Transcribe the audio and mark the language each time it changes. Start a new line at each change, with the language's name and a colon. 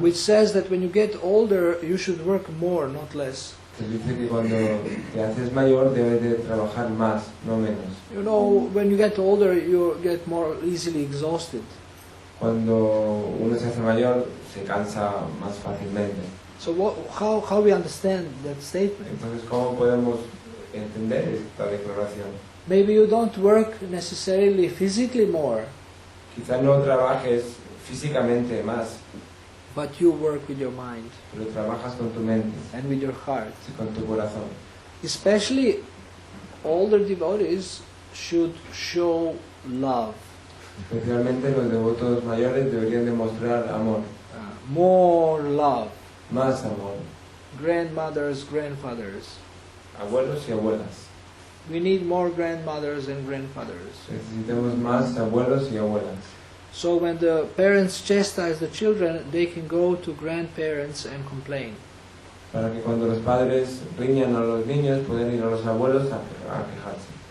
English: which says that when you get older, you should work more, not less.
Spanish: que dice que cuando te haces mayor debes de trabajar más, no menos.
English: You know, when you get older, you get more easily exhausted.
Spanish: Cuando uno se hace mayor se cansa más fácilmente.
English: So how we understand that statement?
Spanish: Entonces, ¿cómo podemos entender esta declaración?
English: Maybe you don't work necessarily physically more,
Spanish: Quizá no trabajes físicamente más,
English: but you work with your mind
Spanish: pero trabajas con tu mente
English: and with your heart.
Spanish: y con tu corazón.
English: Especially older devotees should show love,
Spanish: Especialmente los devotos mayores deberían demostrar amor,
English: more love.
Spanish: más amor.
English: Grandmothers, grandfathers.
Spanish: Abuelos y abuelas.
English: We need more grandmothers and grandfathers.
Spanish: Necesitamos más abuelos y abuelas.
English: So when the parents chastise the children, they can go to grandparents and complain.
Spanish: Para que cuando los padres riñan a los niños pueden ir a los abuelos a quejarse.